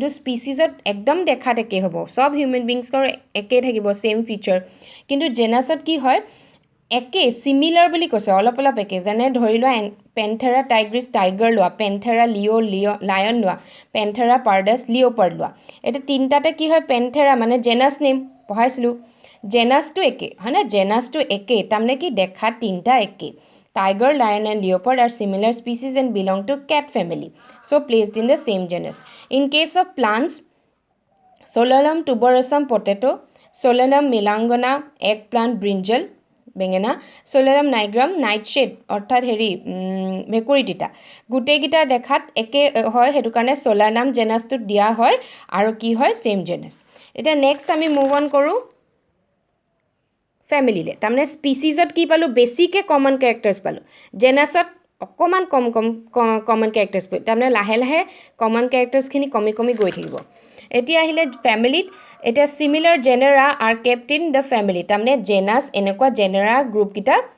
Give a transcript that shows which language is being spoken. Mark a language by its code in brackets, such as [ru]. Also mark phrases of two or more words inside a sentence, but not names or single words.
[as] স্পিচিছত একদম দেখাত একে হ'ব চব [en] human beings [as] একে থাকিব [en] same feature [as] কিন্তু জেনাছত কি হয় একে চিমিলাৰ বুলি কৈছে অলপ একে যেনে ধৰি লোৱা [la] Panthera tigris [as] টাইগাৰ লোৱা [la] Panthera leo [as] লোৱা [la] Panthera pardus [as] লিঅ'পাৰ্ড লোৱা এতিয়া তিনিটাতে কি হয় পেন্থেৰা মানে [en] genus name [as] পঢ়াইছিলোঁ জেনাছটো একে হয়নে জেনাছটো একে তাৰমানে কি দেখাত তিনিটা একে [en] Tiger, lion and leopard are similar species and belong to cat family. So placed in the same genus. In case of plants, [la] Solanum tuberosum [as] potato, [la] Solanum melangona, [en] eggplant brinjal, [as] বেঙেনা [la] Solanum nigrum [as] nightshade অৰ্থাৎ হেৰি মেকুৰীটিটা গোটেইকেইটা দেখাত একে হয় সেইটো কাৰণে Solanum জেনাছটোত দিয়া হয় আৰু কি হয় [en] same genus [as] এতিয়া নেক্সট আমি [en] move on [as] কৰোঁ ফেমিলিলে তাৰমানে স্পিচিছত কি পালোঁ বেছিকৈ [en] common characters [as] পালোঁ জেনাছত অকণমান [en] common characters [as] পালোঁ তাৰমানে লাহে [en] common characters [as] কমি গৈ থাকিব এতিয়া আহিলে ফেমিলিত এতিয়া [en] similar genera are kept in the family [as] তাৰমানে জেনাছ এনেকুৱা জেনেৰা গ্ৰুপকেইটা